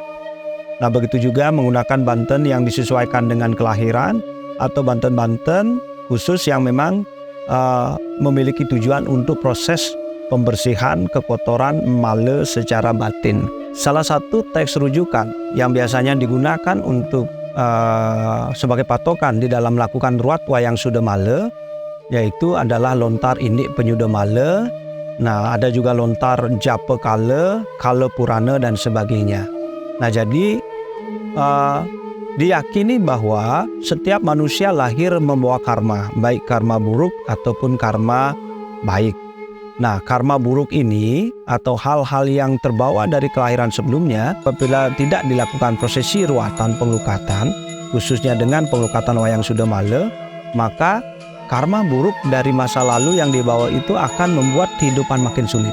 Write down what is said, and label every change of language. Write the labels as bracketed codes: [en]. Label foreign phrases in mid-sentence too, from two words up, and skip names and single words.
[id] Nah, begitu juga menggunakan banten yang disesuaikan dengan kelahiran, atau banten-banten khusus yang memang memiliki tujuan untuk proses pembersihan kekotoran male secara batin. Salah satu teks rujukan yang biasanya digunakan untuk sebagai patokan di dalam melakukan ruat wayang sudamala yaitu adalah lontar indik penyudamala. Nah, ada juga lontar japa kala, kala purana dan sebagainya. Nah, jadi diyakini bahwa setiap manusia lahir membawa karma, baik karma buruk ataupun karma baik. Nah, karma buruk ini atau hal-hal yang terbawa dari kelahiran sebelumnya, apabila tidak dilakukan prosesi ruatan penglukatan, khususnya dengan penglukatan wayang sudamala, maka karma buruk dari masa lalu yang dibawa itu akan membuat kehidupan makin sulit.